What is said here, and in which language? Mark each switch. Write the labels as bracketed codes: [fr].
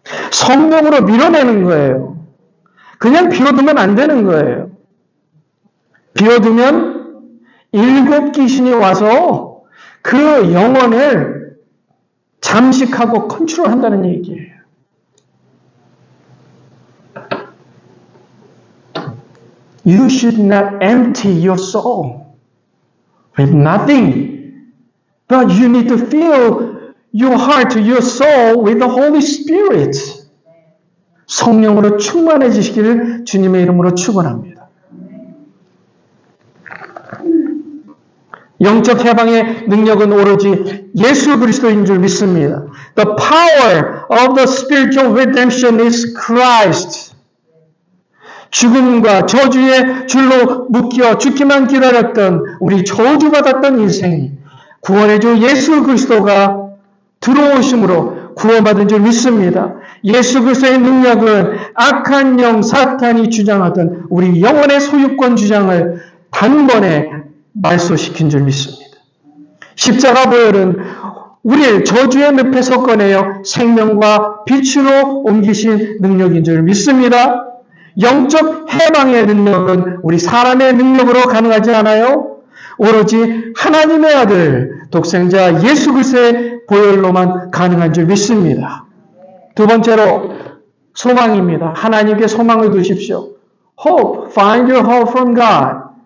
[ko] 성령으로 밀어내는 거예요. 그냥 비워두면 안 되는 거예요. 비워두면 7 귀신이 와서 그 영혼을 잠식하고 컨트롤한다는 얘기예요. [en] You should not empty your soul with nothing, but you need to fill your heart, your soul with the Holy Spirit. [ko] 성령으로 충만해지시기를 주님의 이름으로 축원합니다. 영적 해방의 능력은 오로지 예수 그리스도인 줄 믿습니다. [en] The power of the spiritual redemption is Christ. [ko] 죽음과 저주의 줄로 묶여 죽기만 기다렸던 우리 저주받았던 인생이 구원의 주 예수 그리스도가 들어오심으로 구원받은 줄 믿습니다. 예수 그리스도의 능력은 악한 영 사탄이 주장하던 우리 영혼의 소유권 주장을 단번에 말소시킨 줄 믿습니다. 십자가 보혈은 우리를 저주의 늪에서 꺼내어 생명과 빛으로 옮기신 능력인 줄 믿습니다. 영적 해방의 능력은 우리 사람의 능력으로 가능하지 않아요. 오로지 하나님의 아들 독생자 예수 그리스도의 보혈로만 가능한 줄 믿습니다. 두 번째로 소망입니다. 하나님께 소망을 두십시오. [en] hope, find your hope from God.